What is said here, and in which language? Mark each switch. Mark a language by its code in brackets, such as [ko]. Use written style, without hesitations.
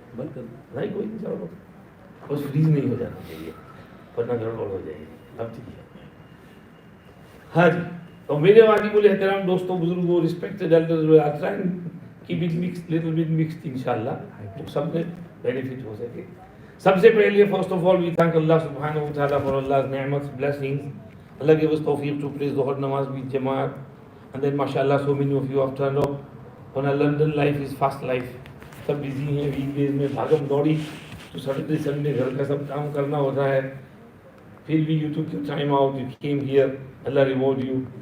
[ur] نہیں کوئی نہیں. چلو بس فریز نہیں ہو جانا چاہیے ورنہ گڑبڑ ہو جائے گی. اب ٹھیک ہے. ہاں جی. اور میرے واجب الاحترام دوستوں, بزرگوں, [en] respected elders, will try and keep it mixed, little bit mixed [ur] انشاءاللہ, تو سب میں بینیفٹ ہو سکے. سب سے پہلے [en] First of all we thank Allah سبحانہ و تعالیٰ for Allah's ni'mats, blessings. Allah gave us tawfiq to praise Dhuhr namaz with Jamaat. And then mashallah so many of you have turned up on a London life is fast life. [ur] Sub busy ہیں, week days میں بھاگم دوڑی, تو Saturday Sunday گھر کا سب کام کرنا ہوتا ہے. پھر بھی [en] you took your time out, you came here, Allah reward you.